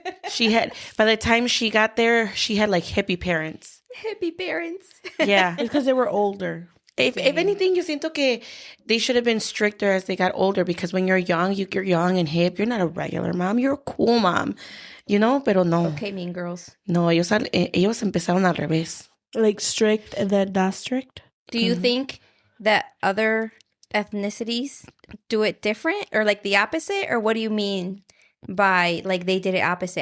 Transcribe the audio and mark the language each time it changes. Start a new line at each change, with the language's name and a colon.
English: She had, by the time she got there, she had like hippie parents. Hippie parents. Yeah. It's because they were older. If anything,
Spanish: yo siento que
English: they should have been stricter as they got older because when you're young, you're young and hip. You're not a regular mom. You're a cool mom. You know?
Spanish: Pero no.
English: Okay, mean girls.
Spanish: No, ellos empezaron al revés.
English: Like strict and then not strict. Do you think that other ethnicities do it different or like the opposite? Or what do you mean by like they did it opposite?